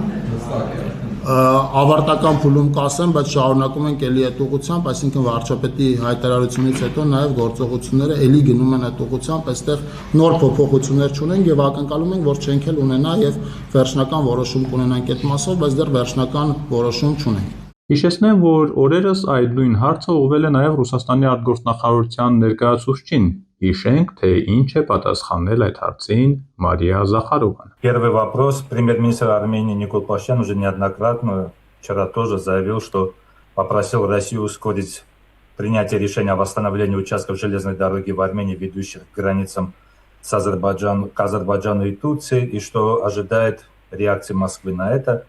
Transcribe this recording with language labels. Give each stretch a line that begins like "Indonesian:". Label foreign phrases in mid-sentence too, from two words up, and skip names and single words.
Armenian: ավարտական փուլում կասեմ, բայց շարունակում ենք էլի այդ ուղղությամբ, այսինքն վարչապետի հայտարարությունից հետո նաև գործողությունները էլի գնում են այդ ուղղությամբ, այստեղ նոր փոփոխություններ չունենք եւ ակնկալում ենք, որ չենք էլ ունենա եւ վերջնական որոշում կունենանք այդ մասով, բայց դեռ վերջնական որոշում չունենք։ Հիշեցնեմ, որ օրերս այդ նույն հարցը ուղղվել է նաև Ռուսաստանի արտգործնախարարության ներկայացուցչին։ Հիշենք, թե ինչ է պատասխանել այդ հարցին Մարիա Զախարովան։
Russian: Первый вопрос. Премьер-министр Армении Никол Пашинян уже неоднократно вчера тоже заявил, что попросил Россию ускорить принятие решения о восстановлении участков железной дороги в Армении, ведущих к границам к Азербайджану и Турции, и что ожидает реакции Москвы на это.